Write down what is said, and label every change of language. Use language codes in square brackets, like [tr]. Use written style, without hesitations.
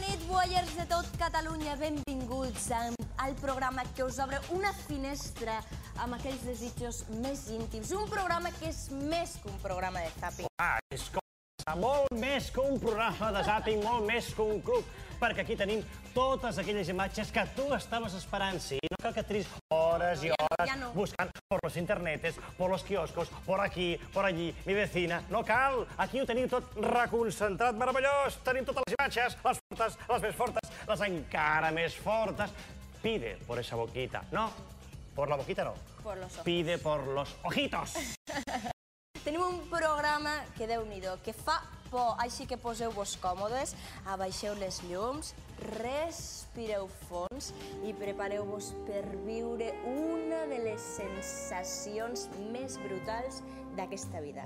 [ca] Voyeurs de tot Catalunya, benvinguts al programa que us obre una finestra amb aquells desitjos més íntims. Un programa que és més que un programa de zàping. És molt més que un programa de zàping, molt més que un club, perquè aquí tenim totes aquelles imatges que tu estaves esperant. Sí, no cal que triïs hores i hores buscant [es] por los internetes, por los quioscos, por aquí, por allí, mi vecina. [ca] No cal, aquí ho tenim tot reconcentrat, meravellós. Tenim totes les imatges, les fortes, les més fortes, les encara més fortes. [es] Pide por esa boquita. No, por la boquita no. Por los ojos. Pide por los ojitos. [ca] Tenim un programa que, Déu-n'hi-do, que fa por, així que poseu-vos còmodes, abaixeu les llums, respireu fons i prepareu-vos per viure una de les sensacions més brutals d'aquesta vida.